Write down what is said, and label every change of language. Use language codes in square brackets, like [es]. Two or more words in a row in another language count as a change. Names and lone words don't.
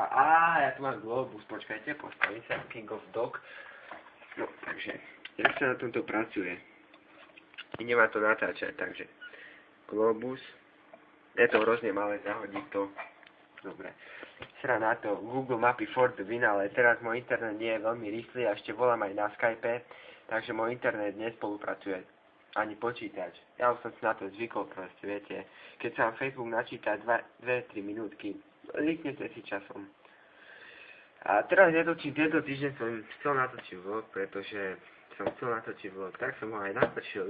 [sk] Ja tu mám globus, počkajte, postavím sa [en] King of Dog. [sk] No, takže, jak sa na tomto pracuje? Ide ma to natáčať, takže, globus. Je to hrozne malé, zahodí to. Dobre. Sra na to, Google mapy [en] for the win, [sk] ale teraz môj internet nie je veľmi rýchly a ešte volám aj na Skype, takže môj internet nespolupracuje. Ani počítač. Ja už som si na to zvykol proste, viete. Keď sa vám Facebook načíta 2-3 minútky, líknete si časom. A teraz netočím, tento týždeň som chcel natočiť vlog, pretože som chcel natočiť vlog, tak som ho aj natočil.